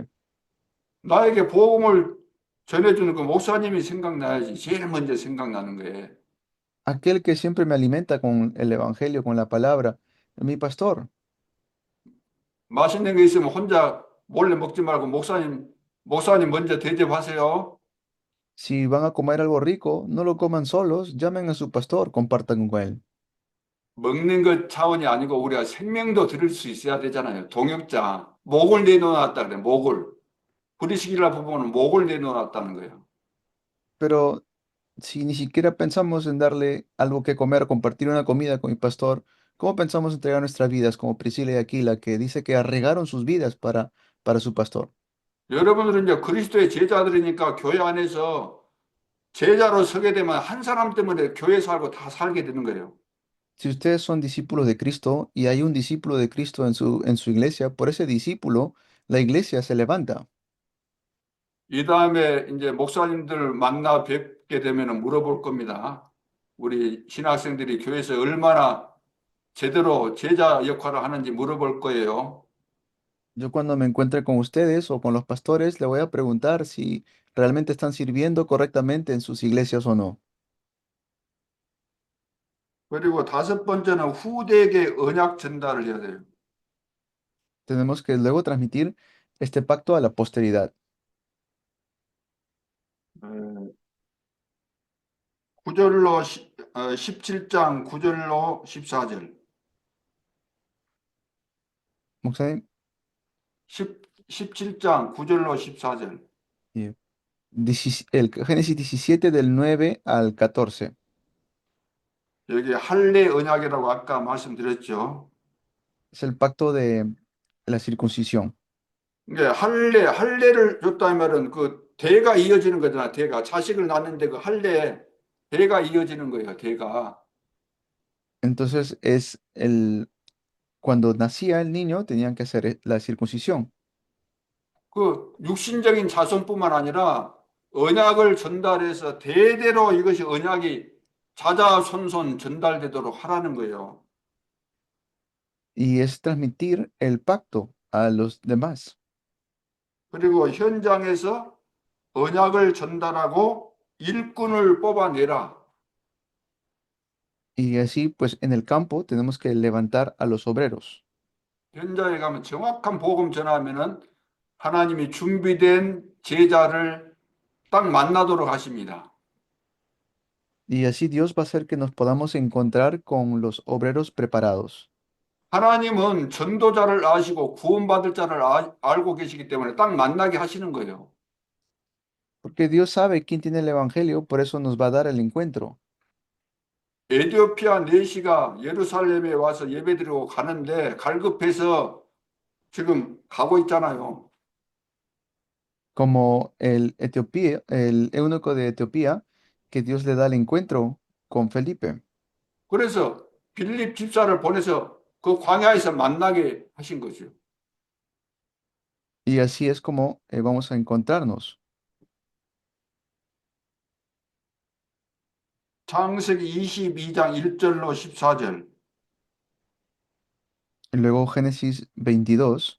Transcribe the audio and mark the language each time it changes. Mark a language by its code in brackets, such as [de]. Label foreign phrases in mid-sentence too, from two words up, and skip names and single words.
[ko] 나에게 복음을 전해주는 그 목사님이 생각나야지. 제일 먼저 생각나는 거예요. [es] Aquel que siempre me alimenta con el evangelio, con la palabra, mi pastor. [ko] 맛있는 게 있으면 혼자 몰래 먹지 말고 목사님 먼저 대접하세요. [es] Si van a comer algo rico, no lo coman solos, llamen a su pastor, compartan con él. [ko] 먹는 것 차원이 아니고 우리가 생명도 드릴 수 있어야 되잖아요. 동역자. 목을 내놓았다 그래. 목을. 브리스길라 부부는 목을 내놓았다는 거예요. [es] Pero si ni siquiera pensamos en darle algo que comer, compartir una comida con mi pastor, ¿cómo pensamos entregar nuestras vidas como Priscila y Aquila, que dice que arriesgaron sus vidas para su pastor? [ko] 여러분들은 이제 그리스도의 제자들이니까 교회 안에서 제자로 서게 되면 한 사람 때문에 교회 살고 다 살게 되는 거예요. [es] Si ustedes son discípulos de Cristo y hay un discípulo de Cristo en su iglesia, por ese discípulo la iglesia se levanta. [ko] 이 다음에 이제 목사님들 만나 뵙게 되면 물어볼 겁니다. 우리 신학생들이 교회에서 얼마나 제대로 제자 역할을 하는지 물어볼 거예요. [es] Yo cuando me encuentre con ustedes o con los pastores, le voy a preguntar si realmente están sirviendo correctamente en sus iglesias o no. [ko] 그리고 다섯 번째는 후대에게 언약 전달을 해야 돼요. [es] Tenemos que luego transmitir este pacto a la posteridad. [ko] 9절로 17장 9절로 14절. Moxai, 17장 9절로 14절. [es] el Génesis 17 del 9 al 14. [ko] 여기 할례 언약이라고 아까 말씀드렸죠. [es] Es el pacto de la circuncisión. [ko] 이게 할례를 줬다는 말은 그 대가 이어지는 거잖아. 대가 자식을 낳는데 그 할례 대가 이어지는 거예요. 대가. [es] Entonces cuando nacía el niño tenían que hacer la circuncisión. [ko] 그 육신적인 자손뿐만 아니라 언약을 전달해서 대대로 이것이 언약이 자자손손 전달되도록 하라는 거예요. [es] Y es transmitir el pacto a los demás. [ko] 그리고 현장에서 언약을 전달하고 일꾼을 뽑아내라. [es] Y así, pues en el campo tenemos que levantar a los obreros. [ko] 현장에 가면 정확한 복음 전하면은 하나님이 준비된 제자를 딱 만나도록 하십니다. [es] Y así Dios va a hacer que nos podamos encontrar con los obreros preparados. [ko] 하나님은 전도자를 아시고 구원받을 자를 알고 계시기 때문에 딱 만나게 하시는 거예요. [es] Porque Dios sabe quién tiene el evangelio, por eso nos va a dar el encuentro. [ko] 에티오피아 내시가 예루살렘에 와서 예배드리고 가는데 갈급해서 지금 가고 있잖아요. [es] Como el eunuco de Etiopía, que Dios le da el encuentro con Felipe. [ko] 그래서 빌립 집사를 보내서 그 광야에서 만나게 하신 거죠. [es] Y así es como vamos a encontrarnos. [ko] 창세기 22장 1절로 14절. [es] Y luego Génesis 22.